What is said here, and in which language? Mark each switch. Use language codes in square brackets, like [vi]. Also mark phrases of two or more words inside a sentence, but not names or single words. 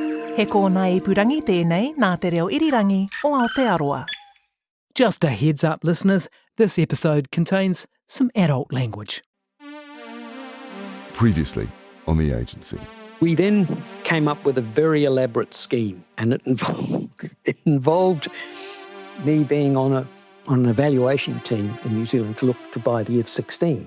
[mi] He kōna ipurangi tēnei nā te reo irirangi o Aotearoa. [en] Just a heads up, listeners, this episode contains some adult language. Previously on The Agency. We then came up with a very elaborate scheme, and it involved me being on an evaluation team in New Zealand to look to buy the F-16.